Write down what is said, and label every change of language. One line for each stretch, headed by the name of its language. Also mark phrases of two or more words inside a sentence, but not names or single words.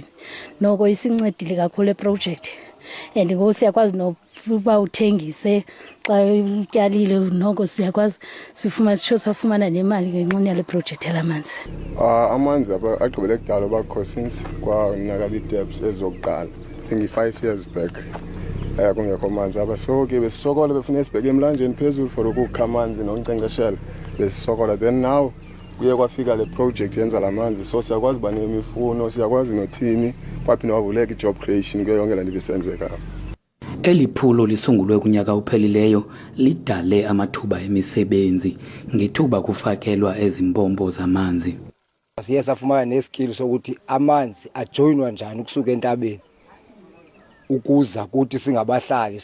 Xhosa: Noko isincedile kakhulu iprojekthi and ngoku siyakwazi nokuba uthengise xa utyalile, noko siyakwazi safumana nemali ngenxeni yale projekthi yalamanzi. Amanzi agqibele kudala bakho since kwanakala ii-taps ezokuqala,
English: I think 5 years back
Xhosa: kungekho manzi apha. So ke besisokola befuna sibheke emlanjeni phezulu for ukukha amanzi nokunkcenkceshela, besisokola.
English: Then now
Xhosa: kuye kwafika le project yenza la manzi, so siyakwazi uba nemifuno, siyakwazi nothini, kwaphinde wavuleka i-
English: job creation
Xhosa: kuyo yonke le nto ibisenzeka. Eli phulo lisungulwe kunyaka uphelileyo lidale amathuba emisebenzi ngethuba kufakelwa ezimpompo zamanzi. Siye safumana neskill sokuthi amanzi ajoyinwa njani ukusuka entabeni ukuza kuthi singabahlali.